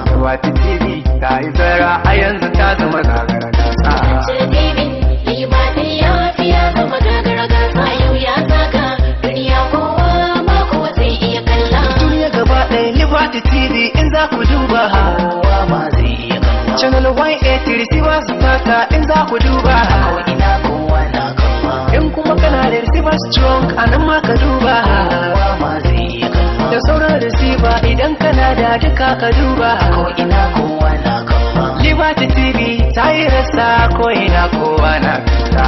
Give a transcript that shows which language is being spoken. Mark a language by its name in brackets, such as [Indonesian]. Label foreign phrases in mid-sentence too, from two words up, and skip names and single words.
[Hausa] Liberty T V ta yi zarra, a yanzu ta zama gagara gasa. Kasance da David, Liberty ya fi ya zama gagar gasa. A yau ya zaga duniya, kowa ma kowa zai iya kalla. Duniya gaba ɗaya Liberty T V in za ku duba. Kowa ma zai iya kalla. Channel one eighty receiver su taka in za ku duba. Ko ina kowa na kalla. In kuma kana da [English] receiver strong, [Hausa] a nan ma ka duba. Kowa ma zai iya kalla. Da sauran receiver idan kana da duka ka duba. Ko ina kowa na kalla. Liberty T V ta yi rasa, ko ina kowa na kalla.